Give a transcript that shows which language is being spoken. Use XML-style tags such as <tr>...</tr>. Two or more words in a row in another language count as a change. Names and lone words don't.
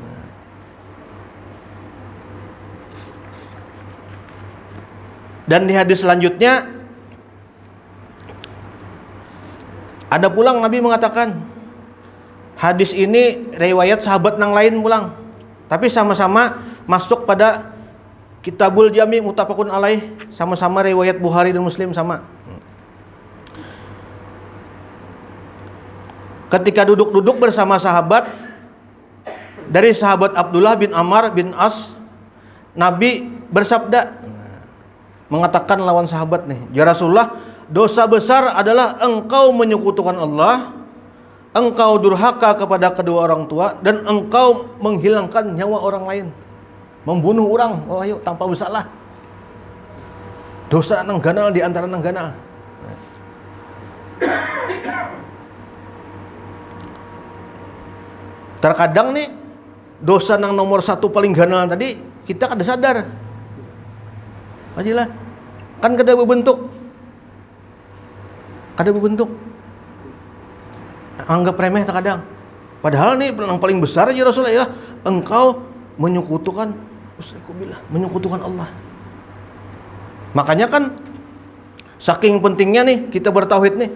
<id>Dan di hadis selanjutnya ada pulang Nabi mengatakan, hadis ini riwayat sahabat nang lain pulang, tapi sama-sama masuk pada Kitabul Jami</id> <ar>متفق عليه,</ar> <id>sama-sama riwayat Bukhari dan Muslim sama. Ketika duduk-duduk bersama sahabat, dari sahabat Abdullah bin Amr bin As, Nabi bersabda, mengatakan lawan sahabat nih,</id> <ar>يا رسول الله,</ar> <id>dosa besar adalah engkau menyekutukan Allah, engkau durhaka kepada kedua orang tua, dan engkau menghilangkan nyawa orang lain, membunuh orang, oh ayo tanpa bersalah. Dosa nang ganal di antara nang ganal. Terkadang nih dosa nang nomor satu paling ganal tadi kita kada sadar. Ajilah, kan kada berbentuk. Anggap remeh terkadang. Padahal nih yang paling besar aja Rasulullah ya, engkau menyekutukan menyekutukan Allah. Makanya kan saking pentingnya nih kita bertauhid nih.</id>